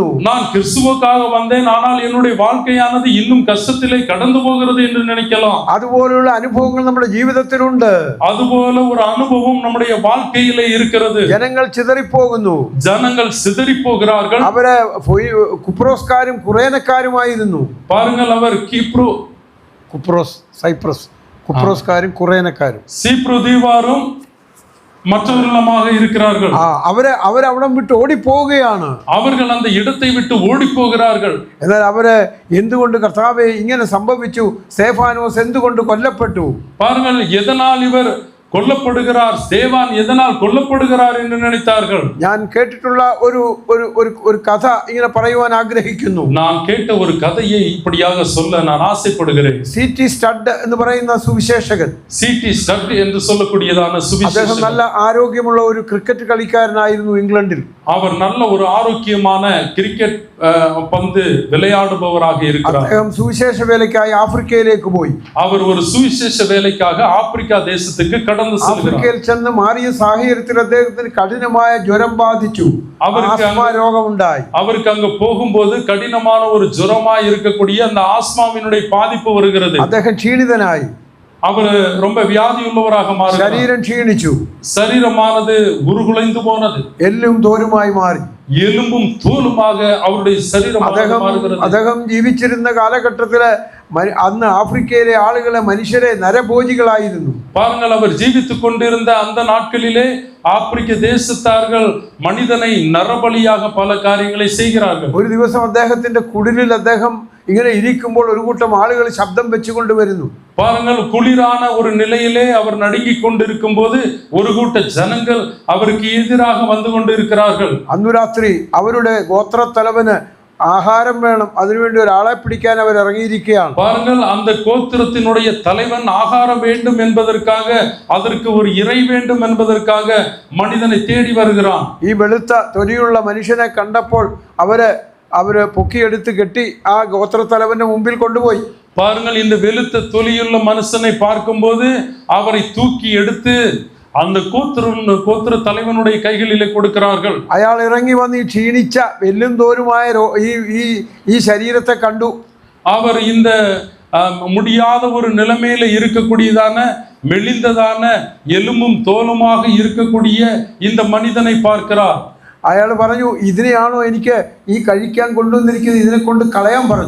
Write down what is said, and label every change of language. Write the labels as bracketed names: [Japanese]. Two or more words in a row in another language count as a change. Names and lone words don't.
[Tamil] நான் கிறிஸ்துவுக்காக வந்தேன், ஆனால் என்னுடைய வாழ்க்கையானது இன்னும் கஷ்டத்திலே கடந்து போகிறது என்று நினைக்கலாம். [Malayalam] അതുപോലുള്ള അനുഭവങ്ങൾ നമ്മുടെ ജീവിതത്തിലുണ്ട്. [Tamil] அதுபோல ஒரு அனுபவம் நம்முடைய வாழ்க்கையிலே இருக்கிறது. [Malayalam] ജനങ്ങൾ ചിതറിപ്പോകുന്നു. [Tamil] ஜனங்கள் சிதறி போகிறார்கள். [Malayalam] അവര് കുപ്രോസ്കാരും കുറേനക്കാരുമായിരുന്നു. [Tamil] பாருங்கள், அவர் [Malayalam] കുപ്രോസ്കാരും കുറേനക്കാരും [Tamil] சீப்ரு தீவாரும் மற்றவர்களுமாக இருக்கிறார்கள். [Malayalam] അവരവിടം വിട്ട് ഓടിപ്പോവുകയാണ്. [Tamil] அவர்கள் அந்த இடத்தை விட்டு ஓடி போகிறார்கள். [Malayalam] എന്നാൽ അവര് എന്തുകൊണ്ട് കർത്താവേ ഇങ്ങനെ സംഭവിച്ചു? സ്തെഫാനോസ് എന്തുകൊണ്ട് കൊല്ലപ്പെട്ടു? [Tamil] பாருங்கள், எதனால் இவர் கொல்லப்படுகிறார், ஸ்தேவான் எதனால் கொல்லப்படுகிறார் என்று நினைத்தார்கள். [Malayalam] ഞാൻ കേട്ടിട്ടുള്ള ഒരു കഥ ഇങ്ങനെ പറയുവാൻ ആഗ്രഹിക്കുന്നു. [Tamil] நான் கேட்ட ஒரு கதையை இப்படியாக சொல்ல நான் ஆசைப்படுகிறேன். [Malayalam] C.T. സ്റ്റഡ് എന്ന് പറയുന്ന സുവിശേഷകൻ, [Tamil] C.T. സ്റ്റഡ് என்று சொல்லக்கூடியதான [Malayalam] അദ്ദേഹം [Tamil] சுவிசேஷகன், [Malayalam] നല്ല ആരോഗ്യമുള്ള ഒരു ക്രിക്കറ്റ് കളിക്കാരനായിരുന്നു ഇംഗ്ലണ്ടിൽ. [Tamil] அவர் நல்ல ஒரு ஆரோக்கியமான கிரிக்கெட் பந்து விளையாடுபவராக இருக்கிறார். [Malayalam] അദ്ദേഹം സുവിശേഷ വേലയ്ക്കായി ആഫ്രിക്കയിലേക്ക് പോയി. [Tamil] அவர் ஒரு சுவிசேஷ வேலைக்காக ஆப்பிரிக்கா தேசத்துக்கு கடந்து செல்கிறார். [Malayalam] ആഫ്രിക്കയിൽ ചെന്ന് മാറിയ സാഹചര്യത്തിൽ അദ്ദേഹത്തിന് കഠിനമായ ജ്വരം ബാധിച്ചു. ആസ്മ രോഗമുണ്ടായി. [Tamil] அவருக்கு அங்க போகும்போது கடினமான ஒரு ஜுரமாய் இருக்கக்கூடிய அந்த ஆஸ்மாவினுடைய பாதிப்பு வருகிறது. [Malayalam] അദ്ദേഹം ക്ഷീണിതനായി. [Tamil] அவர் ரொம்ப வியாதி உள்ளவராக மாறினார். [Malayalam] ശരീരം ക്ഷീണിച്ചു. [Tamil] சரீரமானது உருகுலைந்து போனது. [Malayalam] എല്ലും തോലുമായി മാറി. [Tamil] எலும்பும் தோலுமாக அவருடைய சரீரம் மாறுகிறது. [Malayalam] അദ്ദേഹം ജീവിച്ചിരുന്ന കാലഘട്ടത്തില് അന്ന് ആഫ്രിക്കയിലെ ആളുകളെ മനുഷ്യരെ നരഭോജികളായിരുന്നു. [Tamil] பாருங்கள், அவர் ஜீவித்துக் கொண்டிருந்த அந்த நாட்களிலே ஆப்பிரிக்க தேசத்தார்கள் மனிதனை நரபலியாக பல காரியங்களை செய்கிறார்கள். [Malayalam] ഒരു ദിവസം അദ്ദേഹത്തിന്റെ കുടിലിൽ അദ്ദേഹം ഇങ്ങനെ ഇരിക്കുമ്പോൾ ഒരു കൂട്ടം ആളുകൾ ശബ്ദം വെച്ചുകൊണ്ട് വരുന്നു. [Tamil] பாருங்கள், குளிரான ஒரு நிலையிலே அவர் நடுங்கிக் கொண்டிருக்கும் போது ஒரு கூட்ட ஜனங்கள் அவருக்கு எதிராக வந்து கொண்டிருக்கிறார்கள். [Malayalam] അന്നു രാത്രി അവരുടെ ഗോത്രത്തലവന് ആഹാരം വേണം, അതിനുവേണ്ടി ഒരാളെ പിടിക്കാൻ അവർ ഇറങ്ങിയിരിക്കുകയാണ്. [Tamil] பாருங்கள், அந்த கோத்திரத்தினுடைய தலைவன் ஆகாரம் வேண்டும் என்பதற்காக, அதற்கு ஒரு இறை வேண்டும் என்பதற்காக மனிதனை தேடி வருகிறான். [Malayalam] ഈ വെളുത്ത തൊലിയുള്ള മനുഷ്യനെ കണ്ടപ്പോൾ അവര് പൊക്കിയെടുത്ത് കെട്ടി ആ ഗോത്രത്തലവന്റെ മുമ്പിൽ കൊണ്ടുപോയി. [Tamil] பாருங்கள், இந்த வெளுத்த தொலியுள்ள மனுஷனை பார்க்கும்போது அவரை தூக்கி எடுத்து அந்த கோத்திர தலைவனுடைய கைகளிலே கொடுக்கிறார்கள். [Malayalam] അയാൾ ഇറങ്ങി വന്ന് ഈ ക്ഷീണിച്ച വെല്ലും തോരുമായ ഈ ശരീരത്തെ കണ്ടു. [Tamil] அவர் இந்த முடியாத ஒரு நிலைமையில இருக்கக்கூடியதான மெலிந்ததான எலும்பும் தோலுமாக இருக்கக்கூடிய இந்த மனிதனை பார்க்கிறார். [Malayalam] അയാൾ പറഞ്ഞു, ഇതിനെയാണോ എനിക്ക് ഈ കഴിക്കാൻ കൊണ്ടുവന്നിരിക്കുന്നത്, ഇതിനെ കൊണ്ട് കളയാൻ പറഞ്ഞു.